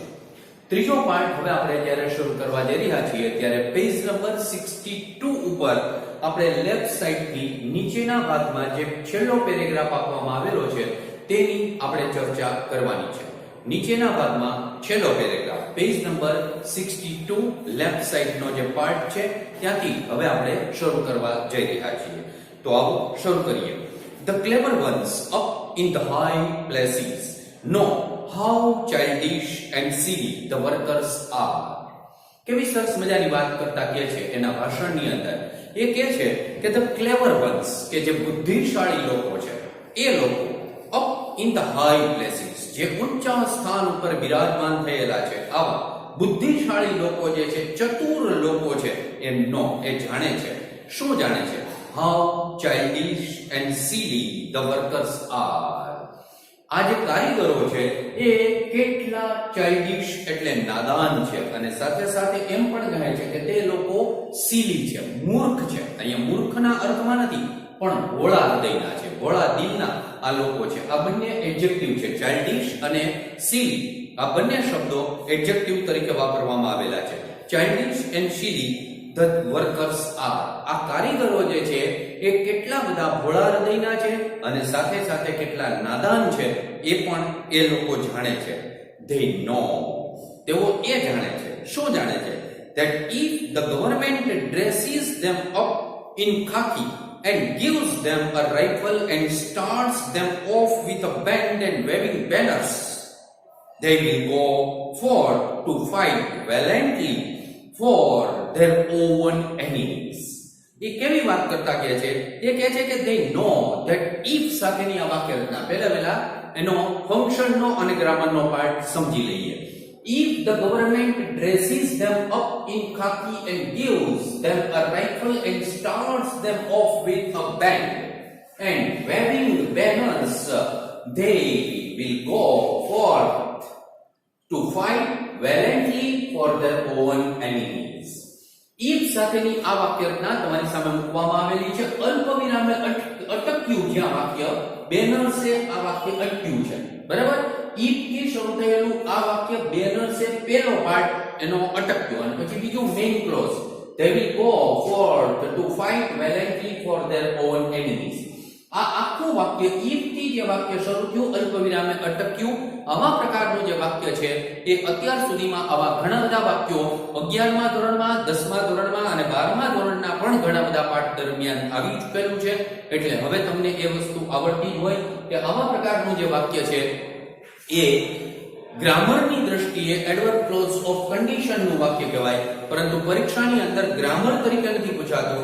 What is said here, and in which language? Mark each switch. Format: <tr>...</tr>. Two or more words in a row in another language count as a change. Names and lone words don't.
<gu>ત્રીજો પાર્ટ હવે આપણે જ્યારે શરૂ કરવા જઈ રહ્યા છીએ ત્યારે</gu> <en>page number</en> <gu>62 ઉપર આપણે લેફ્ટ સાઈડથી નીચેના ભાગમાં જે છેલ્લો પેરેગ્રાફ આપવામાં આવેલો છે તેની આપણે ચર્ચા કરવાની છે. નીચેના ભાગમાં છેલ્લો પેરેગ્રાફ</gu> <en>page number</en> <gu>62 લેફ્ટ સાઈડનો જે પાર્ટ છે ત્યાંથી હવે આપણે શરૂ કરવા જઈ રહ્યા છીએ. તો આવો શરૂ કરીએ.</gu> <en>The clever ones up in the high places know how childish and silly the workers are.</en> <gu>કેવી સરસ મજાની વાત કરતા કહે છે એના ભાષણની અંદર. એ કહે છે કે</gu> <en>the clever ones</en> <gu>કે જે બુદ્ધિશાળી લોકો છે એ લોકો</gu> <en>up in the high places</en> <gu>જે ઊંચા સ્થાન ઉપર બિરાજમાન થયેલા છે આવા બુદ્ધિશાળી લોકો જે છે, ચતુર લોકો છે, એ નો એ જાણે છે. શું જાણે છે?</gu> <en>how childish and silly the workers are.</en> <gu>આ જે કારીગરો છે એ કેટલા ચાઇલ્ડિશ એટલે નાદાન છે અને સાથે સાથે એમ પણ કહે છે કે તે લોકો સિલી છે, મૂર્ખ છે. અહીંયા મૂર્ખના અર્થમાં નથી પણ ભોળા હૃદયના છે, ભોળા દિલના આ લોકો છે. આ બંને એડજેક્ટિવ છે, ચાઇલ્ડિશ અને સિલી. આ બંને શબ્દો એડજેક્ટિવ તરીકે વાપરવામાં આવેલા છે.</gu> <en>childish and silly the workers are.</en> <gu>આ કારીગરો જે છે એ કેટલા બધા ભોળા હૃદયના છે અને સાથે સાથે કેટલા નાદાન છે એ પણ એ લોકો જાણે છે.</gu> <en>they know.</en> <gu>તેઓ એ જાણે છે. શું જાણે છે?</gu> <en>that if the government dresses them up in khaki and gives them a rifle and starts them off with a band and waving banners, they will go forth to fight valiantly for their own enemies.</en> <gu>એ કેવી વાત કરતા કહે છે? એ કહે છે કે</gu> <en>they know that if</en> <gu>સાથેની આ વાક્ય રચના પહેલા એનો ફંક્શનનો અને ગ્રામરનો પાર્ટ સમજી લઈએ.</gu> <en>If the government dresses them up in khaki and gives them a rifle and starts them off with a band and waving banners, they will go forth to fight valiantly for their own enemies.</en> <gu>if સાથેની આ વાક્ય રચના તમારી સામે મૂકવામાં આવેલી છે. અલ્પ વિરામે અટક્યું છે આ વાક્ય, બેનર્સે આ વાક્ય અટક્યું છે. બરાબર? if થી શરૂ થયેલું આ વાક્ય બેનર્સે પહેલો પાર્ટ એનો અટક્યો અને પછી બીજું</gu> <en>main clause they will go forth to fight valiantly for their own enemies.</en> <gu>આ આખું વાક્ય if થી જે વાક્ય શરૂ થયું, અલ્પ વિરામે અટક્યું, આવા પ્રકારનું જે વાક્ય છે એ અત્યાર સુધીમાં આવા ઘણા બધા વાક્યો 11મા ધોરણમાં, 10મા ધોરણમાં અને 12મા ધોરણના પણ ઘણા બધા પાઠ દરમિયાન આવી ચૂકેલું છે. એટલે હવે તમને એ વસ્તુ આવડતી જ હોય કે આવા પ્રકારનું જે વાક્ય છે એ ગ્રામરની દ્રષ્ટિએ</gu> <en>adverb clause of condition</en> <gu>નું વાક્ય કહેવાય, પરંતુ પરીક્ષાની અંદર ગ્રામર તરીકે નથી પૂછાતું.</gu>